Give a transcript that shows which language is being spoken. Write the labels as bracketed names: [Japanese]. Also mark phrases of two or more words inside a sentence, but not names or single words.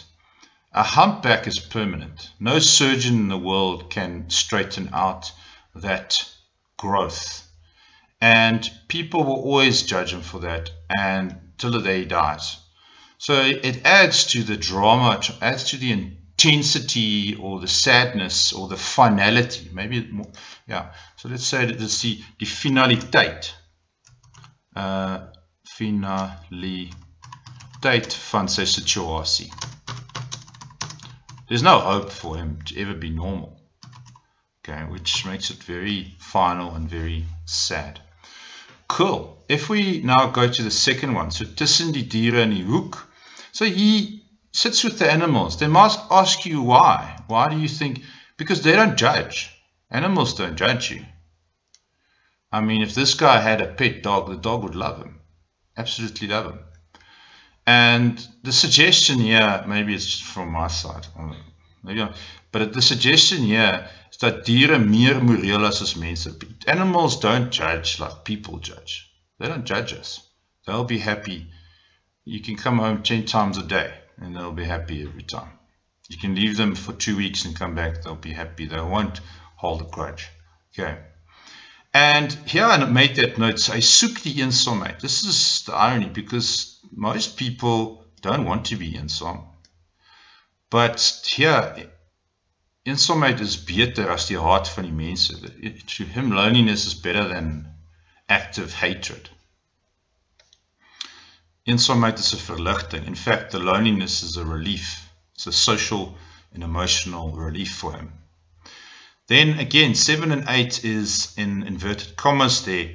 [English] A humpback is permanent. No surgeon in the world can straighten out that growth. And people will always judge him for that until the day he dies. So it adds to the drama, it adds to the intensity or the sadness or the finality. Maybe more, yeah. So let's say that it's the finaliteit. [Afrikaans] Finaliteit van sy situasie. [English] There's no hope for him to ever be normal. Okay, which makes it very final and very sad. Cool. If we now go to the second one, so [Afrikaans] tussen die diere in die hoek. [English] So he sits with the animals. They must ask you why. Why do you think? Because they don't judge. Animals don't judge you. I mean, if this guy had a pet dog, the dog would love him. Absolutely love him. And the suggestion here, maybe it's just from my side, but the suggestion here is that [Afrikaans] diere meer moreel as mense. [English] Animals don't judge like people judge. They don't judge us. They'll be happy. You can come home 10 times a day and they'll be happy every time. You can leave them for 2 weeks and come back, they'll be happy. They won't hold a grudge. Okay. And here I made that note, [Afrikaans] hy soek die eensaamheid. [English] This is the irony, because most people don't want to be eensaam. But here, [Afrikaans] eensaamheid is beter as die haat van die mense. [English] To him, loneliness is better than active hatred. Eensaamheid is a verligting. In fact, the loneliness is a relief. It's a social and emotional relief for him. Then again, 7 and 8 is in inverted commas there.